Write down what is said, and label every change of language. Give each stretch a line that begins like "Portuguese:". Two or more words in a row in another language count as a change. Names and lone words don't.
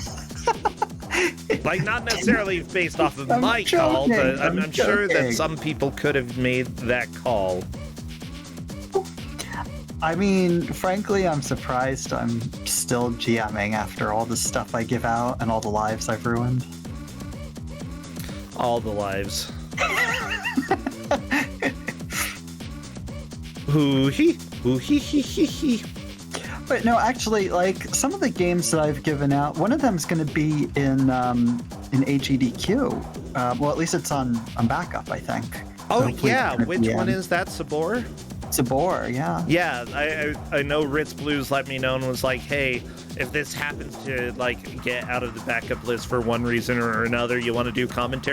English: Like, not necessarily based off of my call, but I'm sure that some people could have made that call. I mean, frankly, I'm surprised I'm still GMing after all the stuff I give out and all the lives I've ruined. All the lives. Hoo-hee, hoo-hee-hee-hee-hee. But no, actually, like, some of the games that I've given out, one of them's going to be in AGDQ. Well, at least it's on backup, I think. Oh, Hopefully yeah. it's gonna Which be one in. is that, Sabor? Sabor, yeah. Yeah, I know Ritz Blues let me know and was like, hey, if this happens to, like, get out of the backup list for one reason or another, you want to do commentary?